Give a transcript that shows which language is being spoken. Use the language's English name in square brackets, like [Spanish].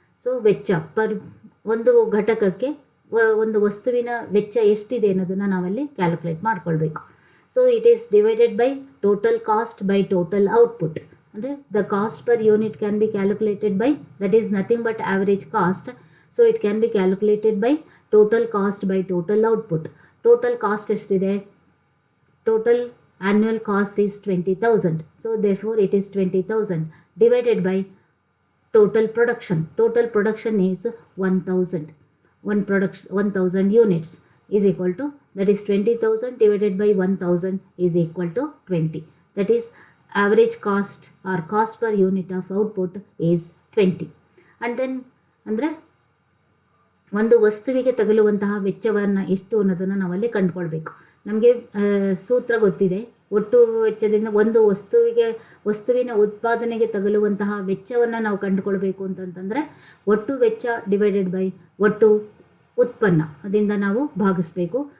[Kannada] So ವೆಚ್ಚ per ಒಂದು ಘಟಕಕ್ಕೆ ಒಂದು ವಸ್ತುವಿನ ವೆಚ್ಚ ಎಷ್ಟಿದೆ ಅನ್ನೋದನ್ನು ನಾವಲ್ಲಿ ಕ್ಯಾಲ್ಕುಲೇಟ್ ಮಾಡ್ಕೊಳ್ಬೇಕು. [English] So it is divided by total cost by total output. [Kannada] ಅಂದರೆ [English] The cost per unit can be calculated by, that is nothing but average cost. So it can be calculated by total cost by total output. [Kannada] Total cost ಎಷ್ಟಿದೆ? [English] Total annual cost is 20,000. So therefore it is 20,000 divided by total production. Total production is 1,000. 1,000 units is equal to, that is 20,000 divided by 1,000 is equal to 20. That is average cost or cost per unit of output is 20. And then [Kannada] ಅಂದರೆ ಒಂದು ವಸ್ತುವಿಗೆ ತಗಲುವಂತಹ ವೆಚ್ಚವನ್ನು ಎಷ್ಟು ಅನ್ನೋದನ್ನು ನಾವಲ್ಲಿ ಕಂಡುಕೊಳ್ಬೇಕು. ನಮಗೆ ಸೂತ್ರ ಗೊತ್ತಿದೆ. ಒಟ್ಟು ವೆಚ್ಚದಿಂದ ಒಂದು ವಸ್ತುವಿನ ಉತ್ಪಾದನೆಗೆ ತಗಲುವಂತಹ ವೆಚ್ಚವನ್ನು ನಾವು ಕಂಡುಕೊಳ್ಬೇಕು ಅಂತಂತಂದರೆ ಒಟ್ಟು ವೆಚ್ಚ [English] divided by [Kannada] ಒಟ್ಟು ಉತ್ಪನ್ನ ಅದರಿಂದ ನಾವು ಭಾಗಿಸ್ಬೇಕು.